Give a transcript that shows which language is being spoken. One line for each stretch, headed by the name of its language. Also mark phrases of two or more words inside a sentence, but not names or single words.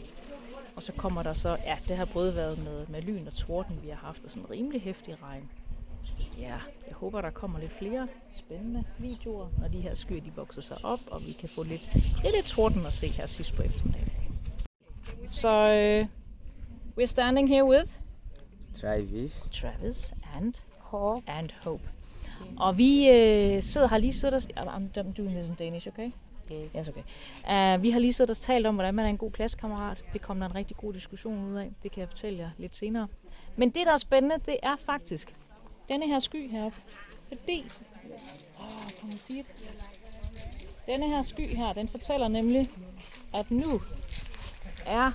Danish: Og så kommer der så, det har både været med lyn og torden, vi har haft, og sådan rimelig heftig regn. Ja, jeg håber, der kommer lidt flere spændende videoer, når de her skyer de vokser sig op, og vi kan få lidt torden at se her sidst på eftermiddagen.
English: Så we're standing here with Travis and Hope.
Danish: Og vi har lige siddet
English: I'm doing this in Danish, okay? Yes, okay.
Danish: Vi har lige siddet og talt om, hvordan man er en god klassekammerat. Det kommer der en rigtig god diskussion ud af. Det kan jeg fortælle jer lidt senere. Men det, der er spændende, det er faktisk denne her sky heroppe. Fordi, kan man sige det? Denne her sky her, den fortæller nemlig, at nu er...